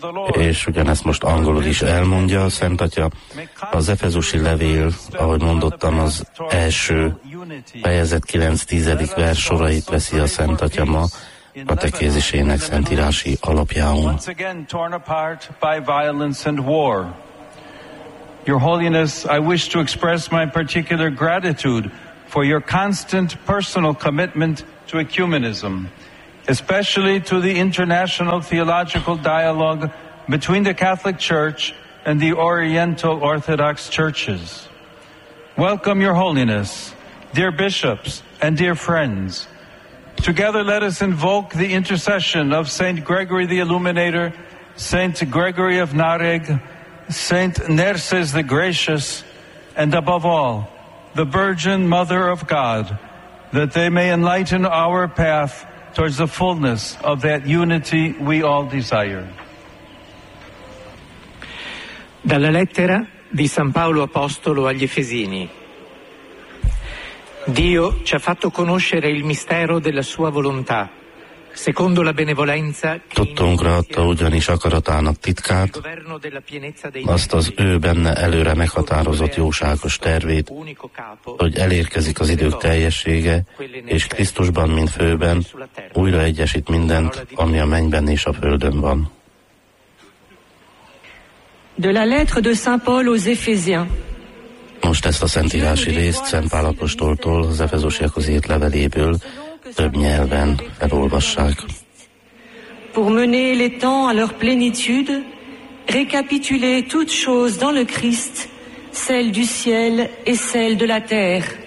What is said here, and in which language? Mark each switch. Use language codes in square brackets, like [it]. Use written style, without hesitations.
[hu] És ugyanezt most angolul is elmondja a Szent atya. Az Efezusi levél, ahogy mondottam, az első fejezet 9-10. Vers sorait veszi a Szent atya ma a katekézisének szentírási alapjául. [en] Once again torn apart by violence and war. Your Holiness, I wish to express my particular gratitude for your constant personal commitment to ecumenism, especially to the international theological dialogue between the Catholic Church and the Oriental Orthodox Churches. Welcome, Your Holiness, dear bishops and dear friends. Together let us invoke the intercession of Saint Gregory the Illuminator, Saint Gregory of Narek, Saint Nerses the Gracious, and above all, the Virgin Mother of God, that they may enlighten our path towards the fullness of that unity we all desire. [it] Dalla lettera di San Paolo Apostolo agli Efesini. Dio ci ha fatto conoscere il mistero della sua volontà, secondo la benevolenza che [hu] tuttunkra adta ugyanis akaratának titkát, azt az ő benne előre meghatározott jóságos tervét, hogy elérkezik az idők teljessége, és Krisztusban, mint főben, újra egyesít mindent, ami a mennyben és a földön van. [fr] De la lettre de Saint Paul aux Éphésiens. [hu] Most ezt a szentírási részt Szent Pál apostoltól, az Efezusiakhoz írt leveléből több nyelven felolvassák. [fr] Pour mener les temps à leur plénitude, récapituler toutes choses dans le Christ, celle du ciel et celle de la terre.